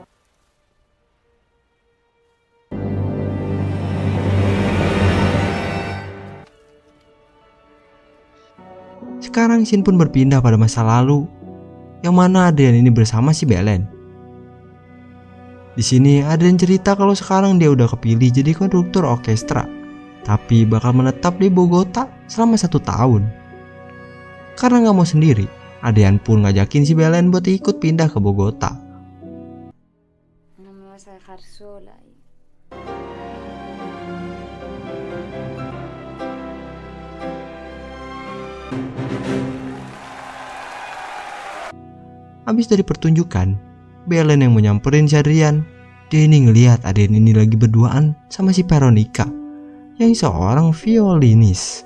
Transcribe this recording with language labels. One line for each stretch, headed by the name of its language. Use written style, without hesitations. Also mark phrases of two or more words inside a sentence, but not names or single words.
Indonesian: Sekarang scene pun berpindah pada masa lalu, yang mana Adrian ini bersama si Belen. Di sini Adrian cerita kalau sekarang dia udah kepilih jadi konduktor orkestra, tapi bakal menetap di Bogota selama 1 tahun. Karena nggak mau sendiri, Adrian pun ngajakin si Belen buat ikut pindah ke Bogota.
Spanish: No me vas a dejar sola.
Indonesian: Habis dari pertunjukan, Belen yang menyamperin si Adrian. Dia ini ngelihat Adrian ini lagi berduaan sama si Veronica, yang seorang violinis.